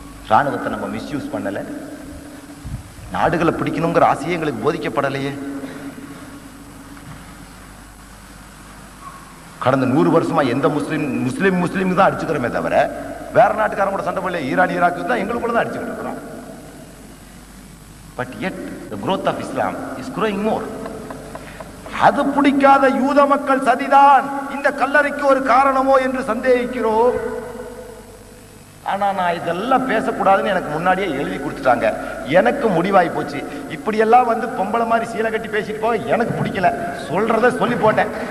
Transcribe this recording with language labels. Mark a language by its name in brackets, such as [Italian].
[Tamil] ராணுவத்தை நம்ம மிஸ்யூஸ் பண்ணல, நாடுகளை பிடிக்கணுங்கிற ஆசையே எங்களுக்கு போதிக்கப்படலையே. கடந்த 100 வருஷமா எந்த முஸ்லீம் தான் அடிச்சுக்கிறோமே தவிர வேற நாட்டுக்காரங்க கூட சண்டை போடல. ஈரான் ஈராக்கு தான் எங்களுக்குள்ள தான் அடிச்சுக்கிட்டு இருக்கிறோம். [English] But yet the growth of Islam is growing more. [Tamil] அது பிடிக்காத யூத மக்கள் சதிதான் இந்த கல்லறைக்கு ஒரு காரணமோ என்று சந்தேகிக்கிறோம். ஆனா நான் இதெல்லாம் பேசக்கூடாதுன்னு எனக்கு முன்னாடியே எழுதி கொடுத்துட்டாங்க. எனக்கு முடிவாய் போச்சு. இப்படியெல்லாம் வந்து பொம்பளை மாதிரி சீலை கட்டி பேசிட்டு போக எனக்கு பிடிக்கல. சொல்றத சொல்லி போட்டேன்.